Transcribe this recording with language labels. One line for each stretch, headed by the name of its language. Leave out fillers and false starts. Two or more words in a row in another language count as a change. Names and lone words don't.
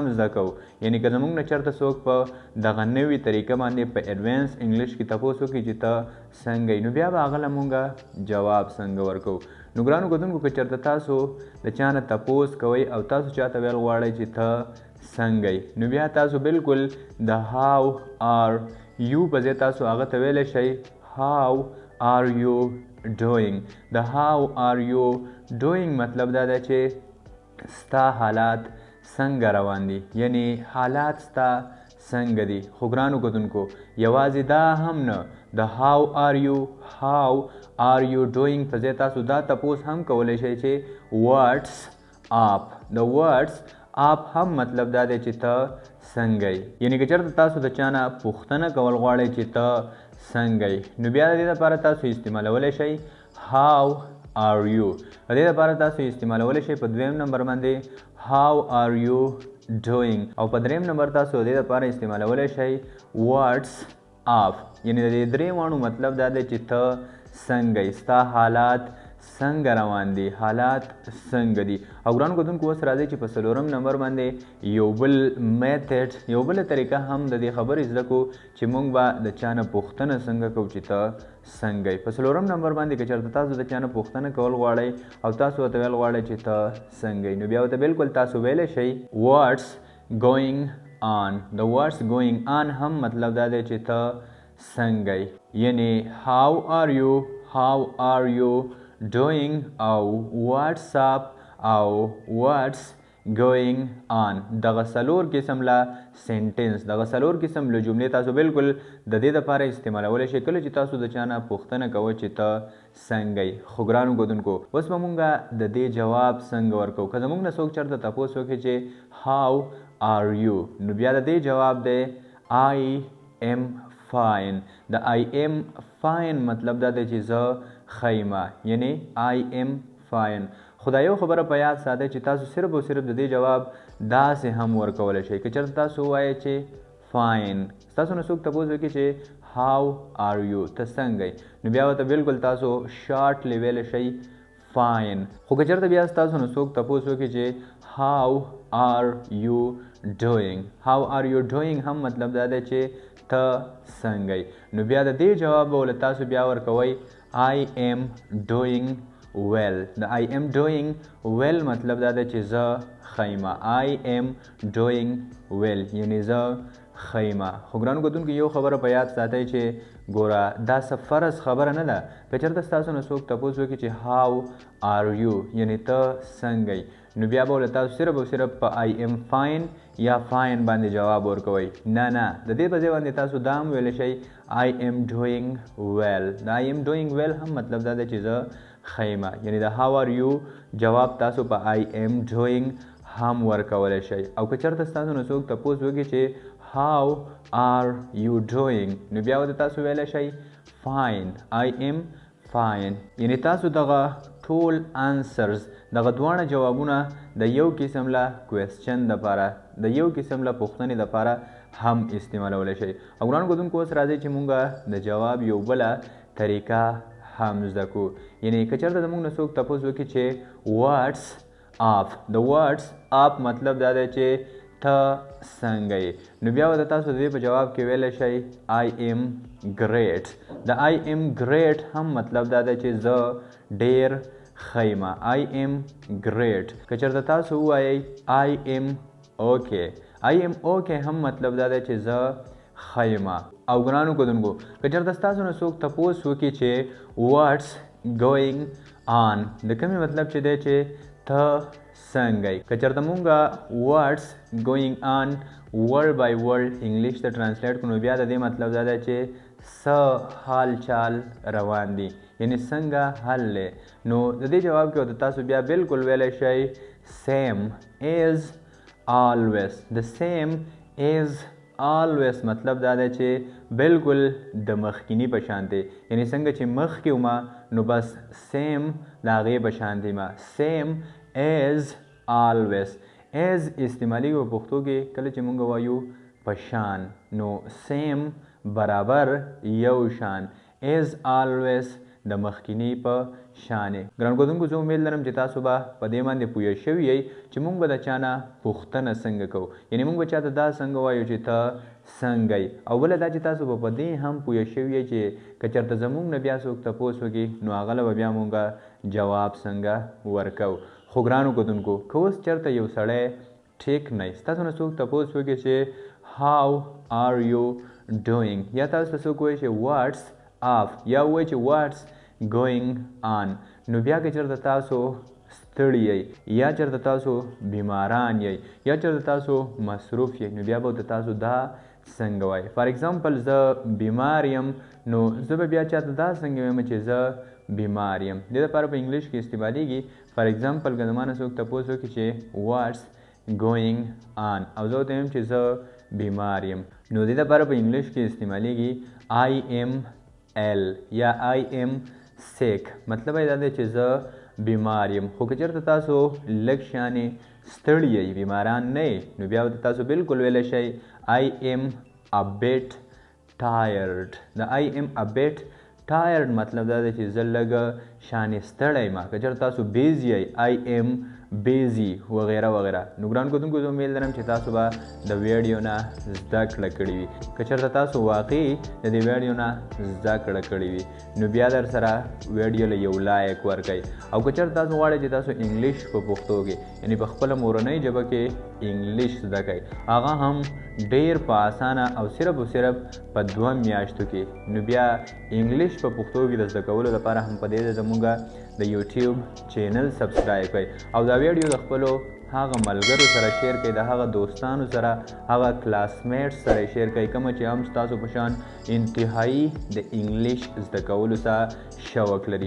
Pashto: زده کوو یعنې که زموږ نه چېرته څوک په دغه نوې طریقه باندې په
English: advance English
Pashto: کې تپوس وکړي چې ته څنګه یې نو بیا به هغه له مونږ جواب څنګه ورکوو نو ګرانو کتونکو که چېرته تاسو د چا نه تپوس کوئ او تاسو چاته ویل غواړئ چې ته څنګه یې نو بیا تاسو بالکل د
English: how are you
Pashto: په ځای تاسو هغه ته ویلی شئ
English: how are you doing
Pashto: د
English: how are you doing
Pashto: مطلب دا دی چې ستا حالات څنګه روان دي یعنی حالات ستا څنګه دي خو ګرانو کتونکو یوازې دا هم نه د
English: how are you
Pashto: doing په ځای تاسو دا تپوس هم کولی شئ چې
English: what's up
Pashto: د
English: what's up
Pashto: هم مطلب دا دی چې ته څنګه یې یعنې که چېرته تاسو د چا نه پوښتنه کول غواړئ چې ته څنګه یې نو بیا د دې لپاره تاسو استعمالولی شئ
English: how are you
Pashto: د دې لپاره تاسو استعمالولی شئ په دویم نمبر باندې
English: how are you doing
Pashto: او په دریم نمبر تاسو د دې لپاره استعمالولی شئ
English: what's up
Pashto: یعنې د دې درې واړو مطلب دا دی چې ته څنګه یې ستا حالات څنګه روان دي حالات څنګه دي او ګرانو کتونکو اوس راځئ چې په څلورم نمبر باندې یو بل میتھډ یو بله طریقه هم د دې خبرې زده کړو چې موږ به د چا نه پوښتنه څنګه کوو چې ته څنګه یې په څلورم نمبر باندې که چېرته تاسو د چا نه پوښتنه کول غواړئ او تاسو ورته ویل غواړئ چې ته څنګه یې نو بیا ورته بالکل تاسو ویلی شئ
English: what's going on
Pashto: د
English: what's going on
Pashto: هم مطلب دا دی چې ته څنګه یې یعنې how
English: are you doing
Pashto: او
English: what's up
Pashto: او
English: what's going on
Pashto: دغه څلور قسم له سنټنس دغه څلور قسم له جملې تاسو بالکل د دې دپاره استعمالولی شئ کله چې تاسو د چا نه پوښتنه کوئ چې ته څنګه یې خو ګرانو کتونکو اوس به مونږ د دې جواب څنګه ورکوو که زموږ نه څوک چېرته تپوس وکړي چې
English: how are you
Pashto: نو بیا د دې جواب دی
English: I am fine
Pashto: د
English: I am fine
Pashto: مطلب دا دی چې زه ښه یم یعنې
English: I am fine
Pashto: خو دا یو خبره په یاد ساتئ چې تاسو صرف او صرف د دې جواب داسې هم ورکولی شئ که چېرته تاسو ووایئ چې فاین ستاسو نه څوک تپوس وکړي چې
English: how are you
Pashto: ته څنګه یې نو بیا ورته بالکل تاسو شارټلی ویلی شئ فاین خو که چېرته بیا ستاسو نه څوک تپوس وکړي چې
English: how are you
Pashto: doing هم مطلب دا دی چې ته څنګه یې نو بیا د دې جواب به له تاسو بیا ورکوئ
English: I am doing well
Pashto: د
English: I am doing well
Pashto: مطلب دا دی چې زه ښه یم
English: I am doing well
Pashto: یعنې زه ښه یم خو ګرانو کتونکو یو خبره په یاد ساتئ چې ګوره دا څه فرض خبره نه ده که چېرته ستاسو نه څوک تپوس وکړي چې
English: how are you
Pashto: یعنې ته څنګه یې نو بیا به له تاسو صرف او صرف په
English: I am fine
Pashto: یا fine باندې جواب ورکوئ نه د دې په ځای باندې تاسو دا هم ویلی شئ
English: I am doing well
Pashto: د
English: I am doing well
Pashto: هم مطلب دا دی چې زه ښه یم یعنې د
English: how are
Pashto: you جواب تاسو په
English: I am doing
Pashto: هم ورکولی شئ او که چېرته ستاسو نه څوک تپوس وکړي چې
English: how are you doing
Pashto: نو بیا ورته تاسو ویلی شئ
English: fine I am fine
Pashto: یعنې تاسو دغه ټول انسرز دغه دواړه جوابونه د یو قسم له کوېسچن دپاره د یو قسم له پوښتنې دپاره هم استعمالولی شئ او ګرانو کتونکو اوس راځئ چې مونږ د جواب یو بله طریقه هم زده کړو یعنې که چېرته زموږ نه څوک تپوس وکړي چې
English: what's up
Pashto: د
English: what's up
Pashto: مطلب دا دی چې ته څنګه یې؟ نو بیا به تاسو د دې په جواب کې ویلی شئ
English: I am great.
Pashto: د
English: I am great
Pashto: هم مطلب دا دی چې زه ډیر ښه یم.
English: I am great.
Pashto: که چېرته تاسو ووایئ
English: I am okay. I am okay
Pashto: هم مطلب دا دی چې زه ښه یم. او ګرانو کتونکو که چېرته ستاسو نه څوک تپوس وکړي چې
English: what's going on
Pashto: د کومې مطلب چې دی چې ته څنګه یې؟ که چېرته مونږ
English: what's going on word by word
Pashto: انګلیش ته ټرانسلیټ کړو نو بیا د دې مطلب دا دی چې څه حال چال روان دي، یعنې څنګه حل دی. نو د دې جواب کې به تاسو بیا بالکل ویلی شئ
English: same as always.
Pashto: د
English: same as always
Pashto: مطلب دا دی چې بالکل د مخکینی په شان دی، یعنی څنګه چې مخکې ومه نو بس سیم د هغې په شان دی ما.
English: same as always. as
Pashto: استعمالیږي په پښتو کې کله چې مونږ وایو په شان، نو same برابر یو شان.
English: as always
Pashto: د مخکینی په شانې. ګران کتونکو زه امید لرم چې تاسو به په دې باندې پوه شوي یئ چې موږ به د چا نه پوښتنه څنګه کوو، یعنې موږ به چاته دا څنګه وایو چې ته څنګه یې. او بله دا چې تاسو به په دې هم پوه شوي یئ چې که چېرته زموږ نه بیا څوک تپوس وکړي نو هغه له به بیا موږ جواب څنګه ورکوو. خو ګرانو کتونکو که اوس چېرته یو سړی ټیک نه وي، ستاسو نه څوک تپوس وکړي چې
English: how are you doing،
Pashto: یا تاسو ته څوک وایي چې
English: what's up،
Pashto: یا وایي چې
English: what's going on،
Pashto: نو بیا که چېرته تاسو ستړي یئ یا چېرته تاسو بیماران یئ یا چېرته تاسو مصروف یئ نو بیا به تاسو دا څنګه وایئ.
English: for example
Pashto: زه بیمار یم نو زه به بیا چاته دا څنګه وایم چې زه بیمار یم. دې دپاره په انګلیش کې استعمالیږي.
English: for example
Pashto: که زما نه څوک تپوس وکړي چې
English: what's going on
Pashto: او زه ورته وایم چې زه بیمار یم نو دې دپاره په انګلیش کې استعمالیږي
English: I am ill
Pashto: یا
English: I am sick.
Pashto: مطلب یې دا دی چې زه بیمار یم. خو که چېرته تاسو لږ شانې ستړي یئ، بیماران نه یئ، نو بیا به تاسو بالکل ویلی شئ
English: I am a bit tired.
Pashto: د
English: I am a bit tired
Pashto: مطلب دا دی چې زه لږ شانې ستړی یم. که چېرته تاسو بیزي یئ
English: I am busy
Pashto: وغیره وغیره. نو ګران کتونکو زه امید لرم چې تاسو به د ویډیو نه زده کړه کړې وي. که چېرته تاسو واقعي د دې ویډیو نه زده کړه کړې وي نو بیا در سره ویډیو له یو لایک ورکئ. او که چېرته تاسو غواړئ چې تاسو انګلیش په پښتو کې یعنې په خپله مورنۍ ژبه کې انګلیش زده کړئ، هغه هم ډېر په اسانه او صرف په 2 میاشتو کې، نو بیا انګلیش په پښتو کې د زده کولو لپاره هم په دې زموږ د
English: YouTube channel
Pashto: سبسکرایب کړئ او دا ویډیو د خپلو هغه ملګرو سره شیر کړئ، د هغه دوستانو سره، هغه کلاسمیټ سره شیر کړئ کومه چې هم ستاسو په شان انتهایی د انګلیش زده کولو سره شوق لري.